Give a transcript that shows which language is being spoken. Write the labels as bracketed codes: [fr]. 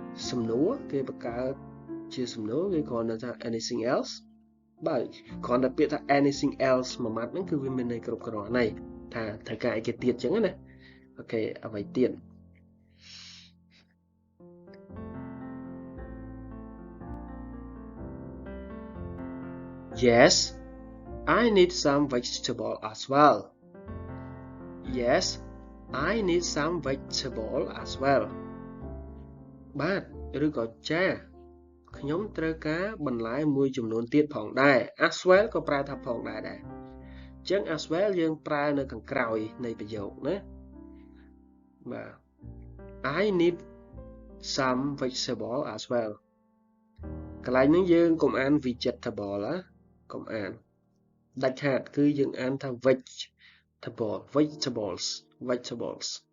[km] សំណួរគេបង្កើតជាសំណួរគេគ្រាន់តែថា [en] anything else [km] បាទគ្រាន់តែពាក្យថា anything else មួយម៉ាត់ហ្នឹងគឺវាមានន័យគ្រប់គ្រាន់ហើយថាត្រូវការអីគេទៀតចឹងណាអូខេអ្វីទៀត [en] Yes, I need some vegetable as well. Yes, I need some vegetable as well. បាទ [km] ឬក៏ចាខ្ញុំត្រូវការបន្លែមួយចំនួនទៀតផងដែរ as well ក៏ប្រើថាផងដែរអញ្ចឹង as well យើងប្រើនៅខាងក្រោយនៃប្រយោគណាបាទ [en] I need some vegetable as well [km] កន្លែងនេះយើងកុំអាន vegetable ណាកុំអានដាច់ខាតគឺយើងអានថា vegetables